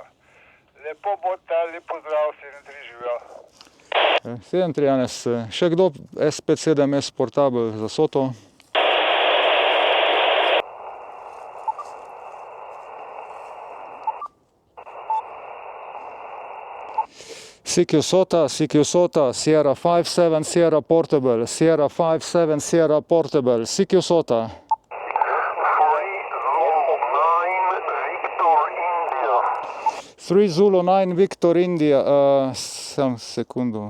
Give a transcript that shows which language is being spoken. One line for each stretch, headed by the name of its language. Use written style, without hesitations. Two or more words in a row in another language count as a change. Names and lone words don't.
Slovenian: Lepo bodta, lep pozdrav, 7-3 živijo. 7-3, Janez, še kdo? S57S Portable za Soto.
English: CQ Sota, Sierra 5-7, Sierra Portable, Sierra 5-7, Sierra Portable, CQ Sota.
Slovenian: 3 Zulu 9 Victor India, sam sekundu.